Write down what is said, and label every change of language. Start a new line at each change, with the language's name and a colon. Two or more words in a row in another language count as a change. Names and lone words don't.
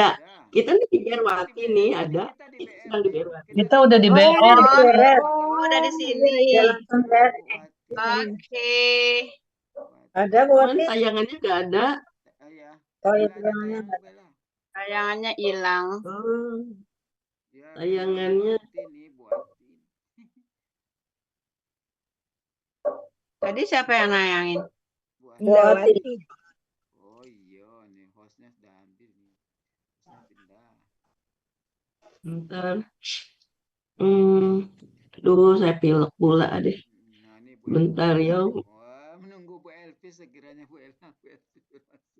Indonesian: Kita nih di Berwati nih ada. Kita di Kita BR. sedang di Berwati. Kita udah di Oh, BR. Oh, udah di sini. Iya, Langsung BR. Oke. Ada Bu Cuman Wati. tayangannya nggak ada. Iya. Oh, iya, Nggak ada tayangannya tayang Bella. Tayangannya hilang. Oh, Ya, tayangannya. Buati nih, Buati. Tadi siapa yang nayangin? Buati. Wati. Oh iya, nih hostnya sudah ambil nih. Hostnya pindah. Bentar. Aduh, saya pilek pula deh. Nah, ini Bu Bentar Elvis. ya. Wah, menunggu Bu Elvis sekiranya Bu Elvis masuk.